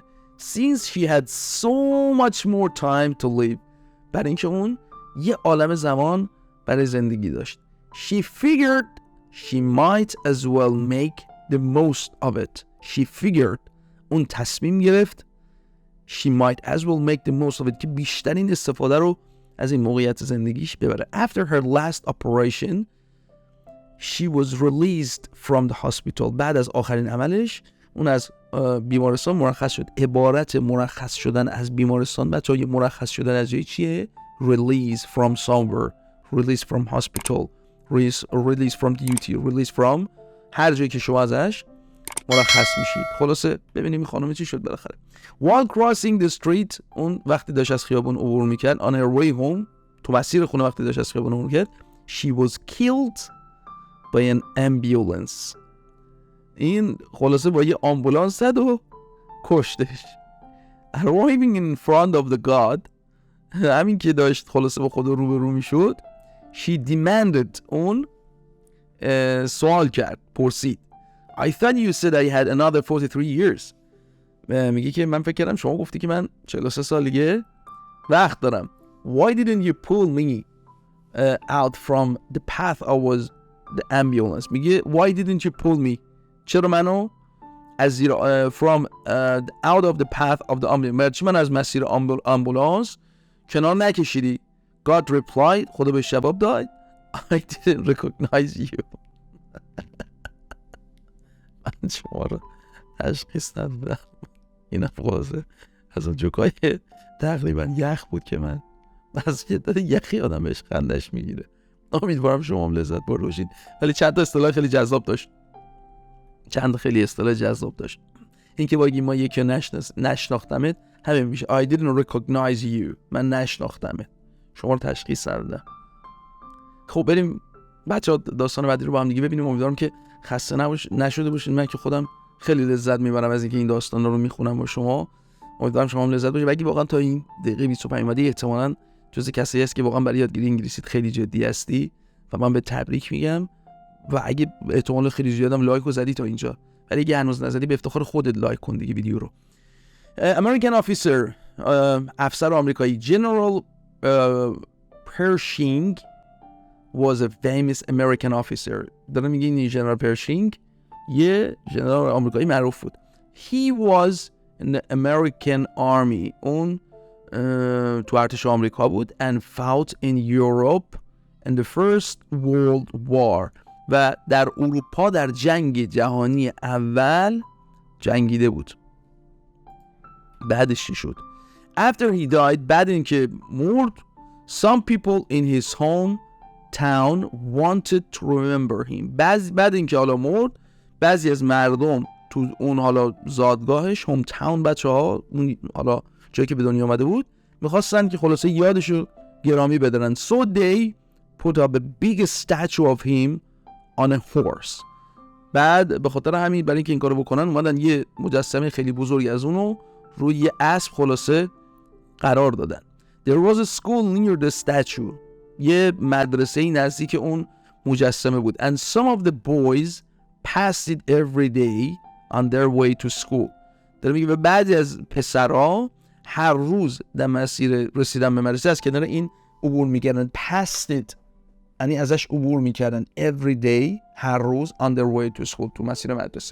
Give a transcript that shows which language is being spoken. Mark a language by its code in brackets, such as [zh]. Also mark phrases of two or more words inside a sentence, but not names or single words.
[en] since she had so much more time to live، [fa] برای اینکه اون یه عالم زمان برای زندگی داشت. [en] she figured she might as well make the most of it. she figured، [fa] اون تصمیم گرفت [en] she might as well make the most of it، [fa] که بیشترین استفاده رو از این موقعیت زندگیش ببره. [en] after her last operation she was released from the hospital، [fa] بعد از آخرین عملش اون از بیمارستان مرخص شد. عبارت مرخص شدن از بیمارستان بچه‌ها، یه مرخص شدن از جایی چیه؟ [en] release from somewhere، release from hospital، release from duty، release from [fa] هر جایی که شما ازش مرخص میشید. خلاصه ببینیم این خانم چی شد بالاخره. [en] while crossing the street، [fa] اون وقتی داشت از خیابون عبور میکرد، [en] on her way home، [fa] تو مسیر خونه وقتی داشت از خیابون عبور میکرد، [en] she was killed by an ambulance. [fa] این خلاصه با یه آمبولانس زد و کشتش. [en] arriving in front of the god، [fa] همین که داشت خلاصه با خدا روبرو میشد، [en] she demanded، [fa] اون سوال کرد، پرسید. [en] I thought you said I had another 43 years. [fa] میگه که من فکر کردم شما گفتی که من 43 سال دیگه وقت دارم. [en] Why didn't you pull me out from the path I was the ambulance؟ میگه why didn't you pull me؟ [fa] چرا منو از زیر [en] from out of the path of the ambulance، [fa] چرا من از مسیر آمبولانس کنار نکشیدی؟ [en] God replied، [fa] خدا به جواب داد [en] I didn't recognize you. [fa] من شما رو تشخیص ندادم. این افغازه از اون جوکای تقریبا یخ بود که من از یخی آدم بهش خندش میگیره. امیدوارم شما هم لذت برده باشید. ولی چند تا اصطلاح خیلی جذاب داشت، این که باگی ما یکی نشناختمت همین میشه [en] I didn't recognize you، [fa] من نشناختمت، شما رو تشخیص ندادم. خب بریم بچه‌ها داستان بعدی رو با هم دیگه ببینیم. امیدوارم که خسته نشده باشید. من که خودم خیلی لذت میبرم از اینکه این داستان رو میخونم با شما. امیدوارم شما هم لذت ببرید. اگه واقعا تا این دقیقه 25 اومدی، احتمالاً جز کسایی هست که واقعا برای یادگیری انگلیسی خیلی جدی هستی و من به تبریک میگم. و اگه احتمال خیلی زیادم لایک زدی تا اینجا، ولی اگه هنوز نزدی به افتخار خودت لایک کن دیگه ویدیو رو. [en] American officer، [fa] افسر آمریکایی، [en] General Pershing was a famous American officer. [fa] دارم میگه این جنرال پرشینگ یه جنرال آمریکایی معروف بود. [en] He was in the American army، [fa] اون تو ارتش آمریکا بود. [en] And fought in Europe in the First World War، [fa] و در اروپا در جنگ جهانی اول جنگیده بود. بعدش چی شد؟ [en] After he died، [fa] بعد اینکه مرد، [en] some people in his home town wanted to remember him. [fa] بعد اینکه حالا مرد، بعضی از مردم تو اون حالا زادگاهش، [en] home town [fa] بچه‌ها، اون حالا جایی که به دنیا اومده بود، میخواستن که خلاصه یادشو گرامی بدارن. [en] So they put up a big statue of him on a horse. [fa] بعد به خاطر همین، برای اینکه این کارو بکنن، اومدن یه مجسمه خیلی بزرگی از اونو روی یه اسب خلاصه قرار دادن. [en] There was a school near the statue، [fa] یه مدرسه نزدیک اون مجسمه بود. [en] And some of the boys passed it every day on their way to school. [fa] داره میگه بعضی از پسرها هر روز در مسیر رسیدن به مدرسه از کنار این عبور میکردن. [en] past it [fa] یعنی ازش عبور میکردن. [en] every day [fa] هر روز [en] on their way to school [fa] تو مسیر مدرسه.